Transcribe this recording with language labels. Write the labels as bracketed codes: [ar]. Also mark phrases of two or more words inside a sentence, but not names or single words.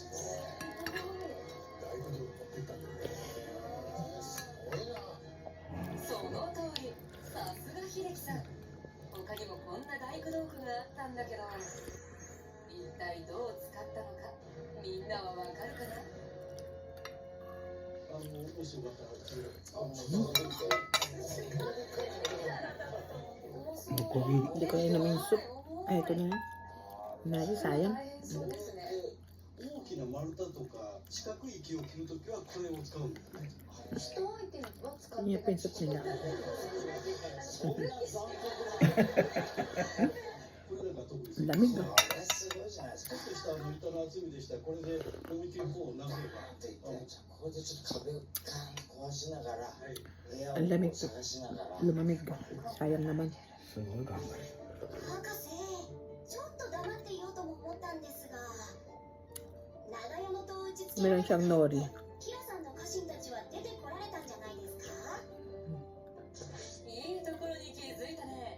[ja] その通り、さすが秀樹さん。他にもこんな大工道具があったんだけど、一体どう使ったのか、みんなはわかるかな？もしよかったら [tl] Bukogi. Hindi ko na inom yung soup. Ay, ito na. Nari, sayang. [ja] そうですね。大きな丸太とか四角い木を切るときはこれを使うんですね。人相手は使って [tl] Hindi pa yung soup nila. [ja] これなんか特に [tl] Ang lamig ah. [ja] ちょっとした板の厚みでしたらこれで思いっきりこう投げばこれでちょっと壁をガン壊しながら、部屋を [tl] Ang lamig. [ja] 探しながら。 [tl] Lumamig ka. Sayang naman. [ja] すごい頑張り。博士、ちょっと黙っていようとも思ったんですが、長屋の戸を打ちつけら [tl] Meron [ja] れた [tl] siyang nori. [ja] キラさんの家臣たちは出てこられたんじゃないですか？いいところに気づいたね。